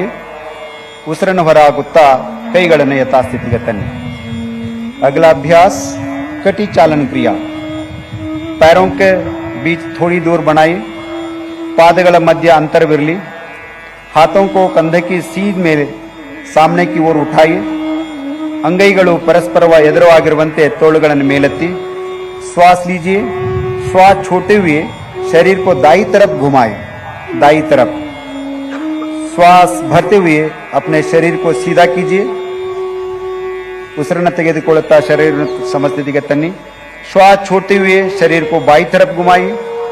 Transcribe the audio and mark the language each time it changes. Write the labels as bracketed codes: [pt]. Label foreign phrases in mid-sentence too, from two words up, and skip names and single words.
[kn] ಉಸಿರನ್ನು ಹೊರಹಾಕುತ್ತಾ ಕೈಗಳನ್ನು ಯಥಾಸ್ಥಿತಿಗೆ ತನ್ನಿ। [hi] अगला अभ्यास कटी चालन क्रिया। पैरों के बीच थोड़ी दूर बनाइए। [kn] ಪಾದಗಳ ಮಧ್ಯ ಅಂತರವಿರಲಿ। [hi] हाथों को कंधे की सीध ಮೇಲೆ सामने की ओर उठाइए। [kn] ಅಂಗೈಗಳು ಪರಸ್ಪರ ಎದುರಾಗಿರುವಂತೆ ತೋಳುಗಳನ್ನು ಮೇಲೆತ್ತಿ। [hi] श्वास लीजिए। श्वास छोड़ते हुए शरीर को दाई तरफ घुमाएं, दाई तरफ। श्वास भरते हुए अपने शरीर को सीधा कीजिए। [kn] ಉಸಿರನ್ನು ತೆಗೆದುಕೊಳ್ಳುತ್ತಾ ಶರೀರವನ್ನು ಸಮಸ್ಥಿತಿಗೆ ತನ್ನಿ। [hi] ಶ್ವಾಸ छोड़ते हुए शरीर को बाई तरफ घुमाइए।